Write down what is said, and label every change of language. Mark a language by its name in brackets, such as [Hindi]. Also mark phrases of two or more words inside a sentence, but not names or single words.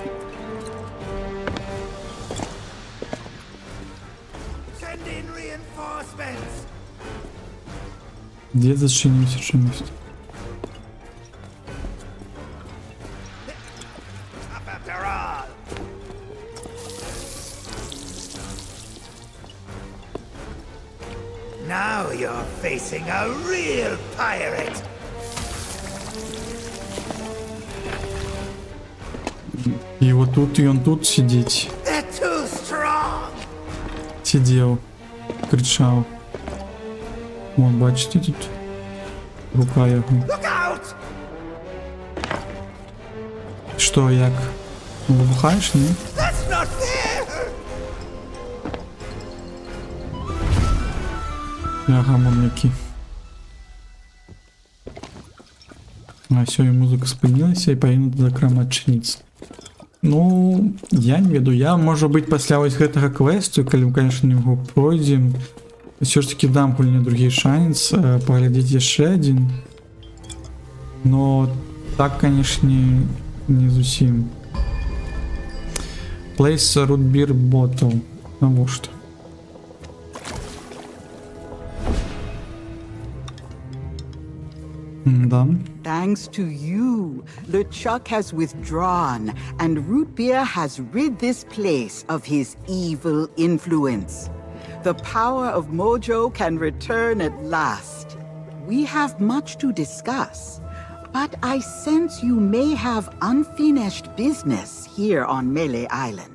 [Russian] Где зачинимся чем-нибудь? [English] Now you're facing a real pirate. [Russian] И вот тут, и он тут сидеть. Сидел, кричал. Вон, бачите, тут рука его. Что, [Ukrainian] як? Вибухаєш, ні? [English] That's not fair! [Russian] Ага, мамляки. [Belarusian] А все, і музыка спынілася і павінна за крам адчыніцца. Ну, я не веду, я, можа быць, пасля вось гэтага квесту, калі мы, конечно, яго пройдзем, [Ukrainian] все ж таки [Belarusian] дам гульне другі шанец, паглядзець яшчэ адзін. Но так, конечно, не зусім. [English] Place root beer bottle. [Belarusian] Навошта? Да. [English] Thanks to you, LeChuck has withdrawn, and Root Beer has rid this place of his evil influence. The power of Mojo can return at last. We have much to discuss, but I sense you may have unfinished business here on Melee Island.